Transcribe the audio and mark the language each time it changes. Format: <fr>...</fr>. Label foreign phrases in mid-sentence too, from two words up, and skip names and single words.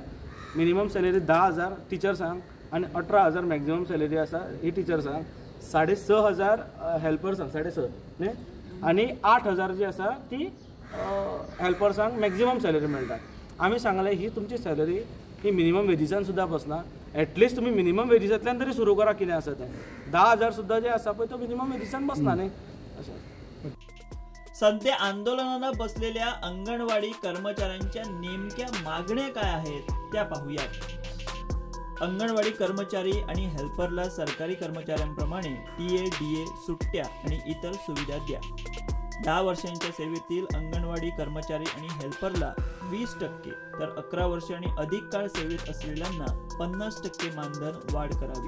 <en>minimum salary</en> <kok>10,000 टिचर्सांक आनी 18,000</kok> <en>maximum salary</en> <kok>आसा ही टिचर्सांक, 6,500 हेल्पर्सांक 6.5 न्ही आनी 8,000 जी आसा ती हेल्पर्सांक</kok> <en>maximum salary</en> <kok>मेळटा। आमी सांगलें ही तुमची सॅलरी ही मिनिमम वेजीसान सुद्दां बसना. एटलिस्ट तुम्ही मिनिमम वेजीसांतल्यान तरी सुरू करा कितें आसा तें. 10,000 सुद्दां जे आसा पळय तो मिनिमम वेजीसान बसना न्ही अशें.</kok> <mr>सध्या आंदोलनाला बसलेल्या अंगणवाडी कर्मचाऱ्यांच्या नेमक्या मागण्या काय आहेत त्या पाहूयात. अंगणवाडी कर्मचारी आणि हेल्परला सरकारी कर्मचाऱ्यांप्रमाणे टीए, डीए, सुट्ट्या आणि इतर सुविधा द्या. 10 वर्षांच्या सेवेतील अंगणवाडी कर्मचारी आणि हेल्परला 20% तर 11 वर्ष आणि अधिक काळ सेवेत असलेल्यांना 50% मानधन वाढ करावी.</mr>